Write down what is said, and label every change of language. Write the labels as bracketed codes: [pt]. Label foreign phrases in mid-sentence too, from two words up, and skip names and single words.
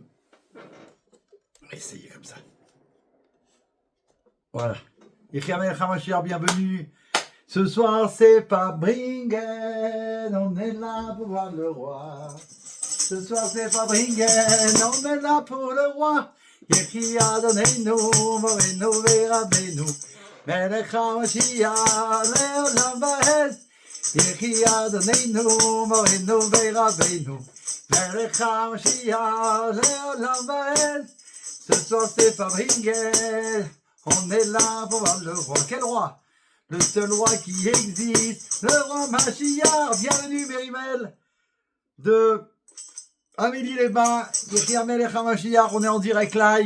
[fr] On va essayer comme ça. Voilà. [he] יחי המלך המשיח, [fr] bienvenue. Ce soir c'est Fabringen, on est là pour voir le roi. Ce soir c'est Fabringen, on est là pour le roi. [he] יחי אדוננו מורנו ורבנו מלך המשיח לעולם ועד. יחי אדוננו מורנו ורבנו מלך המשיח לעולם ועד. [fr] Ce soir c'est Fabringen, on est là pour voir le roi. Quel roi? Le seul roi qui existe, le roi Mashiach. Bienvenue Mérimel de Amélie-les-Bains, [he] יחי המלך המשיח, [fr] on est en direct live.